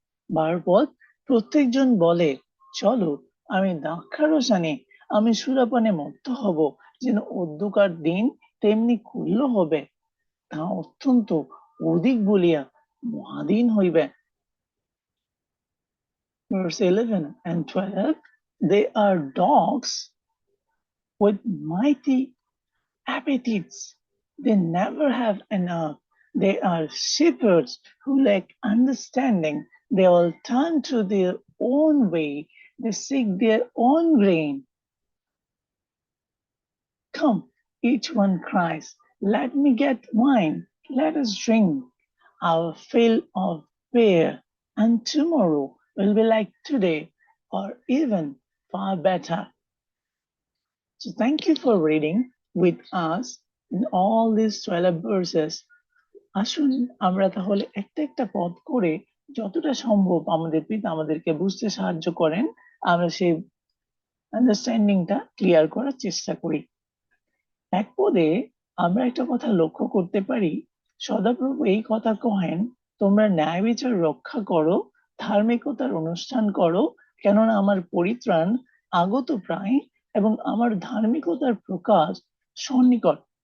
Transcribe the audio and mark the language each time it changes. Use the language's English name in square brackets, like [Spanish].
[Bangla] 12 পদ, প্রত্যেকজন বলে, চলো আমি দ্রাক্ষারস আনি, আমি সুরাপানে মত্ত হব, যেন অধ্যকার দিন তেমনি ক্ষুল্ল হবে, তা অত্যন্ত অধিক বলিয়া মহাদিন হইবে। [English] Verse 11 and 12, they are dogs with mighty appetites. They never have enough. They are shepherds who lack understanding. They all turn to their own way. They seek their own grain. Come, each one cries, let me get wine. Let us drink our fill of beer. And tomorrow will be like today, or even far better. So thank you for reading with us in all these 12 verses. [Bangla] আসুন আমরা তাহলে একটা একটা পদ করে যতটা সম্ভব আমাদের পিতা আমাদেরকে বুঝতে সাহায্য করেন, আমরা সেই [English] আন্ডারস্ট্যান্ডিংটা ক্লিয়ার [Bangla] করার চেষ্টা করি। এক পদে আমরা একটা কথা লক্ষ্য করতে পারি, সদাপ্রভু এই কথা কহেন, তোমরা ন্যায় বিচার রক্ষা করো, ধার্মিকতার অনুষ্ঠান করো, কেননা আমার পরিত্রাণ আগত প্রায় এবং আমার ধার্মিকতার প্রকাশ সন্নিকট।